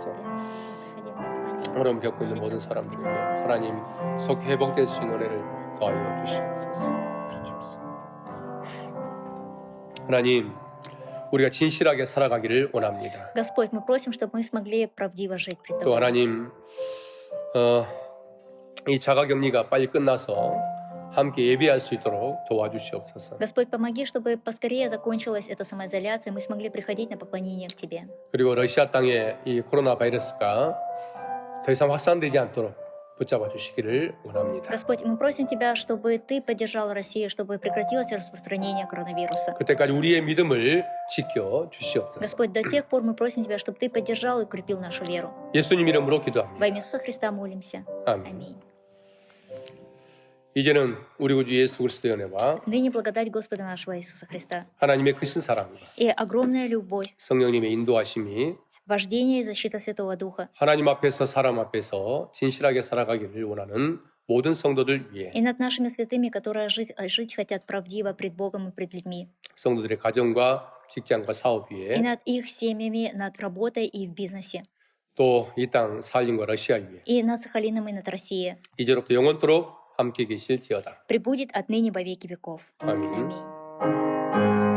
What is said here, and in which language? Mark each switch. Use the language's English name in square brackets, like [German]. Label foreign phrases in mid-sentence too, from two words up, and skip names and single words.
[Korean] 어려움 겪고 있는 모든 사람들에게 하나님 속 회복될 수 있는 은혜를 더하여 주시옵소서. 하나님, 우리가 진실하게 살아가기를 원합니다. [Russian] Господь, мы просим, чтобы мы смогли правдиво жить пред [Korean] 또 [Russian] Тобой. [Korean] 하나님, 이 자가격리가 빨리 끝나서 함께 예배할 수 있도록 도와주시옵소서. [Russian] Господь, помоги, чтобы поскорее закончилась эта самоизоляция, и мы смогли приходить на поклонение к Тебе. [Korean] 그리고 러시아 땅에 이 코로나 바이러스가 더 이상 확산되지 않도록 붙잡아 주시기를 원합니다. [Russian] Господь, мы просим Тебя, чтобы Ты поддержал Россию, чтобы прекратилось распространение коронавируса. [Korean] 그때까지 우리의 믿음을 지켜 주시옵소서. [Russian] Господь, до тех пор мы просим Тебя, чтобы Ты поддержал и укрепил нашу веру. [Korean] 예수님 이름으로 기도합니다. [Russian] Во имя Иисуса Христа молимся. [Korean] 아멘. [Russian] Аминь. [Korean] 이제는 우리 구주 예수 그리스도의 은혜와 [Russian] Ныне благодать Господа нашего Иисуса Христа [Korean] 하나님의 크신 사랑과 [Russian] и огромная любовь, [Korean] 성령님의 인도하심이 [Russian] вождение и защита Святого Духа [Korean] 하나님 앞에서 사람 앞에서 진실하게 살아가기를 원하는 모든 성도들 위해 [Russian] и над нашими святыми, которые жить хотят правдиво пред Богом и пред людьми, [Korean] 성도들의 가정과 직장과 사업 [Russian] и [Korean] 위에 [Russian] над их семьями, над работой и в бизнесе, [Korean] 또 이 땅 살림과 러시아 위에 [Russian] и над Сахалином и над Россией. [Korean] 이제로부터 영원토록 함께 계실지어다. [Russian] Пребудет отныне во веки веков. [Korean] 아멘. [Russian] Аминь.